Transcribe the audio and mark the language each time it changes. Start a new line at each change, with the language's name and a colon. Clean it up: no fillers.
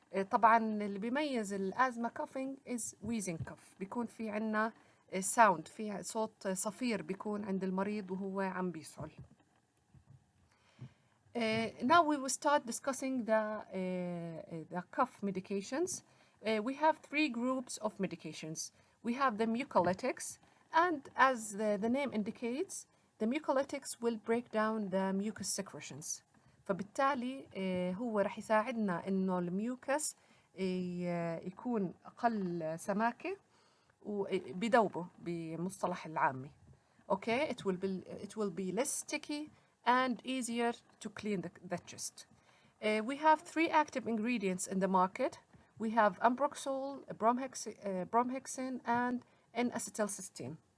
Arabic: طبعا اللي بيميز الأزمة
English: coughing is wheezing cough
Arabic: بيكون في عنا sound في صوت صفير بيكون عند المريض وهو عم بيسعل.
English: Now we will start discussing the cough medications. We have three groups of medications. We have the mucolytics, and as the name indicates, the mucolytics will break down the mucus secretions.
Arabic: فبالتالي هو رح يساعدنا إنه الميوكس يكون أقل سماكة وبيدوبه بمصطلح العامي.
English: Okay, it will be less sticky and easier to clean the chest. We have three active ingredients in the market. We have ambroxol, bromhexin, and N-acetylcysteine.